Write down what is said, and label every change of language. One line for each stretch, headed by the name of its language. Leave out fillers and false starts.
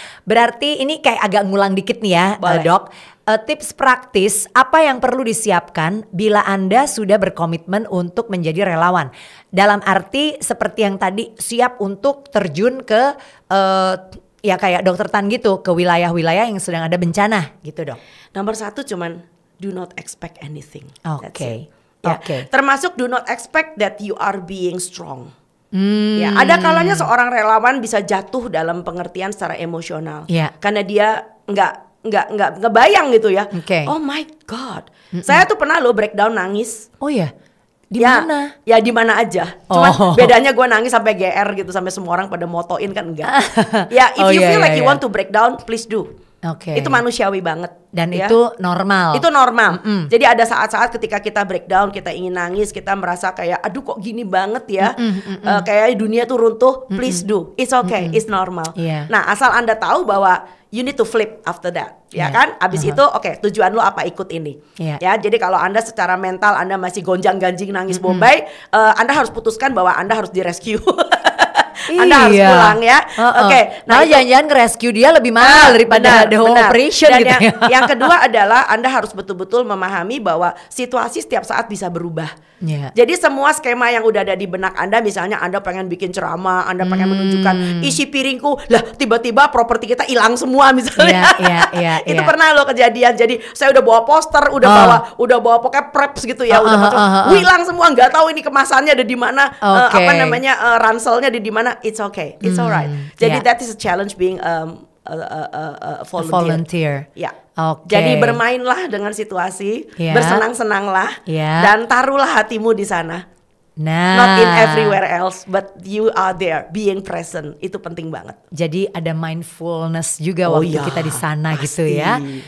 Indonesian: Berarti ini kayak agak ngulang dikit nih ya, Dok. Tips praktis apa yang perlu disiapkan bila Anda sudah berkomitmen untuk menjadi relawan? Dalam arti seperti yang tadi, siap untuk terjun ke ya kayak Dokter Tan gitu, ke wilayah-wilayah yang sedang ada bencana gitu, Dok. Nomor 1 cuman
English: do not expect anything.
Indonesian: Oke. Termasuk
English: do not expect that you are being strong.
Indonesian: Ya, ada kalanya seorang relawan bisa jatuh dalam pengertian secara emosional. Karena dia nggak ngebayang gitu ya.
English: Oh my God.
Indonesian: Saya tuh pernah loh breakdown nangis. Oh ya. Di mana? Ya di mana aja. Cuman bedanya gue nangis sampai GR gitu, sampai semua orang pada motoin kan enggak.
English: Ya if you feel like you want to break down, please do.
Indonesian: Itu manusiawi banget. Dan itu normal. Itu normal. Jadi ada saat-saat ketika kita breakdown, kita ingin nangis, kita merasa kayak aduh kok gini banget ya. Kayak dunia tuh runtuh.
English: Please do. It's okay. It's normal.
Indonesian: Nah asal Anda tahu bahwa
English: you need to flip after that.
Indonesian: Ya kan? Abis itu tujuan lo apa, ikut ini. Ya, jadi kalau Anda secara mental Anda masih gonjang-ganjing nangis bombay, Anda harus putuskan bahwa Anda harus direscue. Anda harus pulang ya. Nah jangan-jangan nge-rescue dia lebih mahal daripada
English: the whole operation
Indonesian: dan gitu ya. Yang kedua adalah Anda harus betul-betul memahami bahwa situasi setiap saat bisa berubah. Jadi semua skema yang udah ada di benak Anda, misalnya Anda pengen bikin ceramah, Anda pengen menunjukkan isi piringku, lah tiba-tiba properti kita hilang semua misalnya. Itu pernah loh kejadian. Jadi saya udah bawa poster, udah bawa pokoknya preps gitu ya, hilang semua, nggak tahu ini kemasannya ada di mana, ranselnya ada di mana.
English: It's okay, it's alright.
Indonesian: Jadi
English: that is a challenge being a volunteer.
Indonesian: Jadi bermainlah dengan situasi, bersenang-senanglah, dan taruhlah hatimu di sana.
English: Not in everywhere else, but you are there, being present.
Indonesian: Itu penting banget. Jadi ada mindfulness juga waktu kita di sana gitu ya.